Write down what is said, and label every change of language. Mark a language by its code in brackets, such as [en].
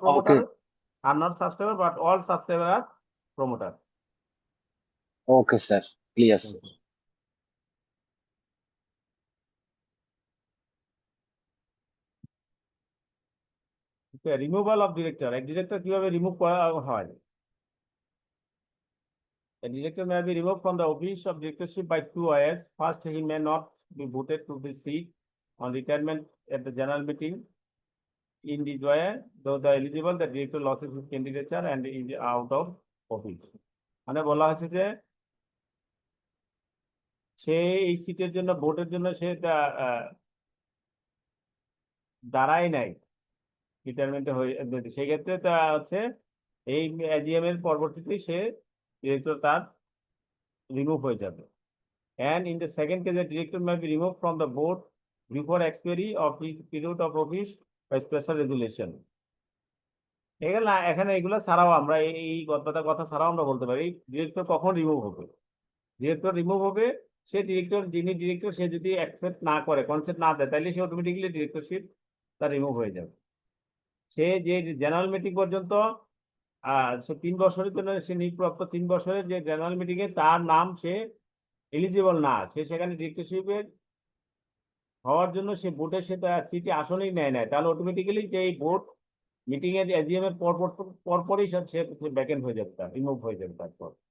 [en] Promoter are not subscriber, but all subscriber are promoter. Okay sir, clear sir. Removal of director, [bn] এক director কিভাবে remove করা হয়? [en] A director may be removed from the office of directorship by 2 ways. First, he may not be voted to the seat on retirement at the general meeting. In this way, though the eligible, the director loses his candidature and is out of office. [bn] মানে বলা হচ্ছে যে সে এই সিটের জন্য, ভোটের জন্য সে দাঁড়ায় নাই, রিটায়ারমেন্টে হয়ে, সেই ক্ষেত্রে তা হচ্ছে এই এজিএম এর পরবর্তীতে সে ডিরেক্টর তার রিমুভ হয়ে যাবে। [en] And in the second case, the director may be removed from the board before expiry of his period of office by special resolution. [bn] এখানে এগুলো ছাড়াও আমরা এই কথা ছাড়াও আমরা বলতে পারি ডিরেক্টর কখন রিমুভ হবে। ডিরেক্টর রিমুভ হবে, সে ডিরেক্টর, যিনি ডিরেক্টর, সে যদি অ্যাকসেপ্ট না করে, কনসেপ্ট না দেয়, তাহলে সে অটোমেটিক্যালি ডিরেক্টরশিপ তার রিমুভ হয়ে যাবে। সে যে জেনারেল মিটিং পর্যন্ত সে 3 বছরের জন্য সে নিয়োগপ্রাপ্ত, 3 বছরের যে জেনারেল মিটিং এ তার নাম সে এলিজিবল না, সে সেখানে ডিরেক্টরশিপের হওয়ার জন্য সে ভোটে সে তার সিটে আসনেই নেয় নাই, তাহলে অটোমেটিক্যালি যে এই ভোট মিটিং এর এজিএম এর পরপরই সে ভ্যাকেন্ট হয়ে যাবে, তার রিমুভ হয়ে যাবে তারপর।